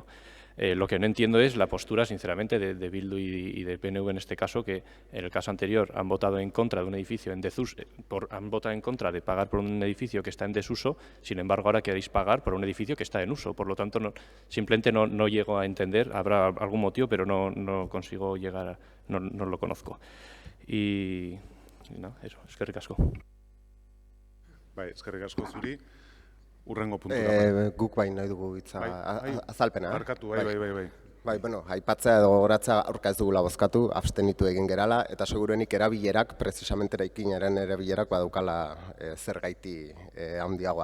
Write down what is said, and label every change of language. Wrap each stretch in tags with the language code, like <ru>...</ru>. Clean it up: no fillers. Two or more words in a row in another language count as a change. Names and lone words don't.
<es>Lo que no entiendo es la postura, sinceramente, de Bildu y de PNV en este caso, que en el caso anterior han votado en contra de un edificio en desuso, han votado en contra de pagar por un edificio que está en desuso, sin embargo ahora queréis pagar por un edificio que está en uso. Por lo tanto, simplemente no llego a entender, habrá algún motivo, pero no consigo llegar, no lo conozco. Y no, eso,</es> <eu>eskerrik asko. Bai, eskerrik asko zuri. Urrengo puntura. Guk bai nahi dugu hitza azalpena. Barkatu, bai. Bai, bueno, aipatzea edo gogoratzea aurka ez dugula bozkatu, abstenitu egin gerala, eta segurenik erabilerak, precisamente eraikinaren erabilerak badaukala zergaiti handiagoa.</eu>